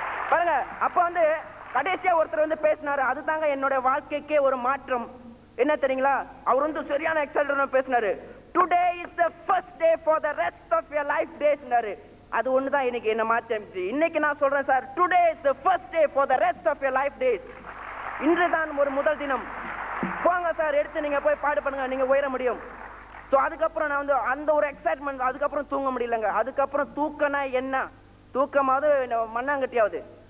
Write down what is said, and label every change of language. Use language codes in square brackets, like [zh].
[ta] பாருங்க, அப்ப வந்து கடைசியா ஒருத்தர் வந்து பேசினாரு, அதுதாங்க என்னோட வாழ்க்கைக்கே ஒரு மாற்றம். என்ன தெரியுங்களா, அவர் வந்து சரியான எக்ஸைட்டடா பேசினாரு. [en] Today is the first day for the rest of your life days. [ta] அது ஒண்ணுதான் இன்னைக்கு என்ன மாற்றி. இன்னைக்கு நான் சொல்றேன் sir, [en] Today is the first day for the rest of your life days. [ta] இன்றுதான் ஒரு முதல் தினம். போங்க சார், எடுத்து நீங்க போய் பாடு பண்ணுங்க, நீங்க உயர முடியும். ஸோ அதுக்கப்புறம் நான் வந்து அந்த ஒரு எக்ஸைட்மெண்ட், அதுக்கப்புறம் தூங்க முடியலங்க. அதுக்கப்புறம் தூக்கனா என்ன, தூக்கமாவது மண்ணாங்கட்டியாவது.